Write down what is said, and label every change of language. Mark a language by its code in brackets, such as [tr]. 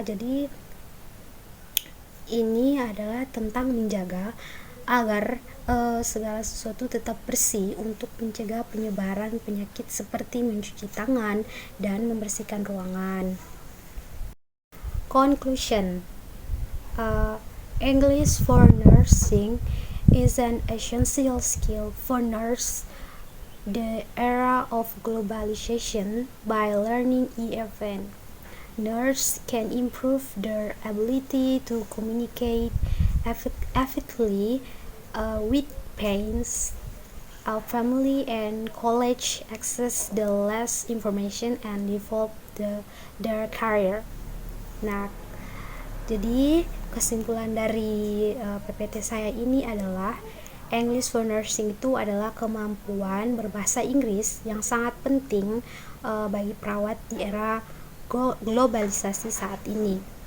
[id] Jadi ini adalah tentang menjaga agar segala sesuatu tetap bersih untuk mencegah penyebaran penyakit seperti mencuci tangan dan membersihkan ruangan. [en] Conclusion. English for nursing is an essential skill for nurse the era of globalization. By learning EFN, nurses can improve their ability to communicate effectively with patients, family, and colleagues, access the less information, and develop their career. [id] Nah, jadi kesimpulan dari PPT saya ini adalah English for Nursing itu adalah kemampuan berbahasa Inggris yang sangat penting bagi perawat di era globalisasi saat ini.